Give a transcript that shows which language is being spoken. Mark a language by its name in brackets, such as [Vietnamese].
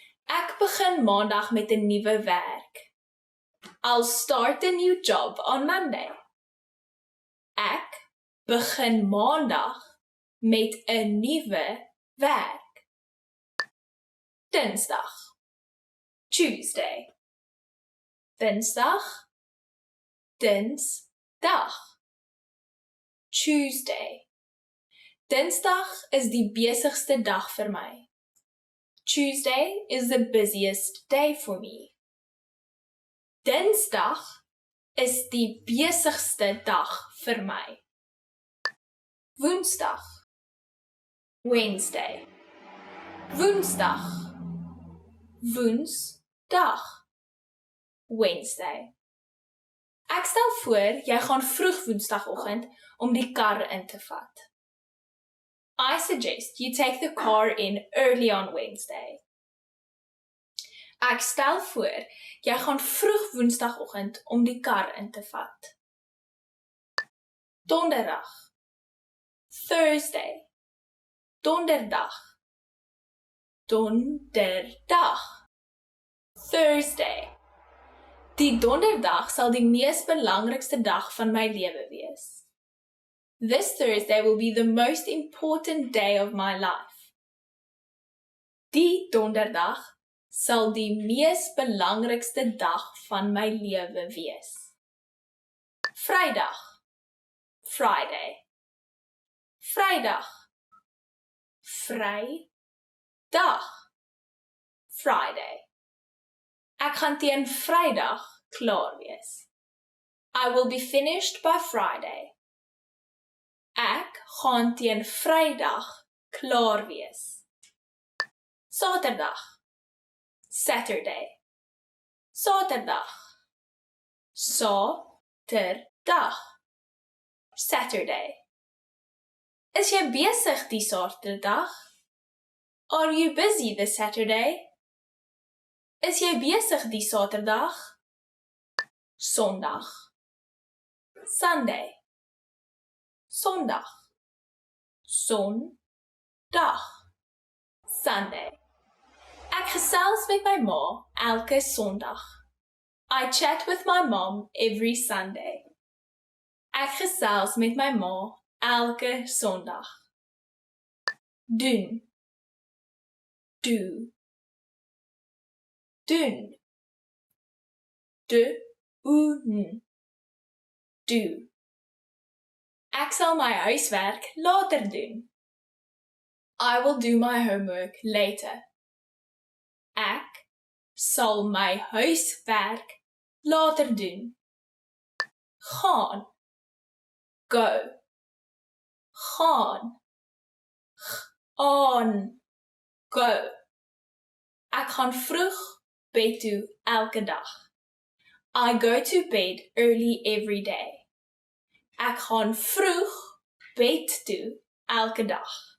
[Afrikaans] Ek begin Maandag met 'n nuwe werk. [English] I'll start a new job on Monday. [Afrikaans] Ek begin Maandag met 'n nuwe werk. Dinsdag, Tuesday. Dinsdag, Dinsdag. Tuesday. Dinsdag is die besigste dag vir my. [English] Tuesday is the busiest day for me. [Afrikaans] Dinsdag is die besigste dag vir my. Woensdag, Wednesday. Woensdag, Woensdag, Wednesday. Ek stel voor, jy gaan vroeg Woensdagoggend om die kar in te vat. [English] I suggest you take the car in early on Wednesday. [Afrikaans] Ek stel voor, jy gaan vroeg Woensdagoggend om die kar in te vat. Donderdag, Thursday. Donderdag, Donderdag, Thursday. Die donderdag sal die mees belangrikste dag van my lewe wees. [English] This Thursday will be the most important day of my life. [Afrikaans] Die donderdag sal die mees belangrikste dag van my lewe wees. Vrydag, Friday. Vrydag, Vrydag, Friday. Ek gaan teen Vrydag klaar wees. [English] I will be finished by Friday. [Afrikaans] Ek gaan teen Vrydag klaar wees. Saterdag, Saturday. Saterdag, Saterdag, Saturday. Is jy besig die Saterdag? [English] Are you busy this Saturday? [Afrikaans] Is jy besig die Saterdag? Sondag, Sunday. Sondag, Sondag, Sunday. Ek gesels met my ma elke Sondag. [English] I chat with my mom every Sunday. [Afrikaans] Ek gesels met my ma elke Sondag. Doen, do, doen, doen, do. Ek sal my huiswerk later doen. [English] I will do my homework later. [Afrikaans] Ek sal my huiswerk later doen. Gaan, go. Gaan, aan, go. Ek gaan vroeg bed toe elke dag. [English] I go to bed early every day. [Afrikaans] Ek gaan vroeg bed toe elke dag.